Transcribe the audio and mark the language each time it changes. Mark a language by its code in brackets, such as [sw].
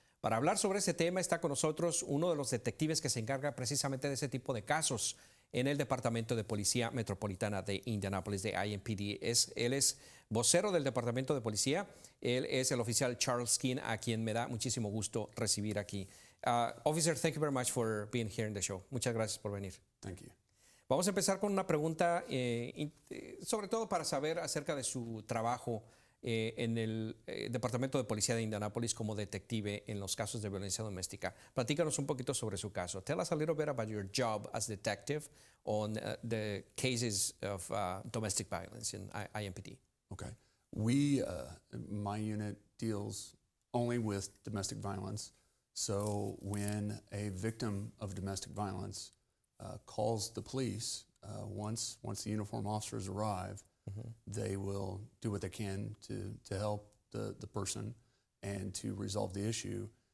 [es] Para hablar sobre ese tema está con nosotros uno de los detectives que se encarga precisamente de ese tipo de casos en el Departamento de Policía Metropolitana de Indianápolis, de IMPD. Él es vocero del Departamento de Policía. Él es el oficial Charles King, a quien me da muchísimo gusto recibir aquí. [en] Officer, thank you very much for being here in the show. [es] Muchas gracias por venir. [en] Thank you. [es] Vamos a empezar con una pregunta, sobre todo para saber acerca de su trabajo en el Departamento de Policía de Indianápolis como detective en los casos de violencia doméstica. Platícanos un poquito sobre su caso. [en] Tell us a little bit about your job as detective on the cases of domestic violence in IMPD. Okay. My unit deals only with domestic violence. So when a victim of domestic violence calls the police, once the uniformed officers arrive, they will do what they can to help the person and to resolve the issue.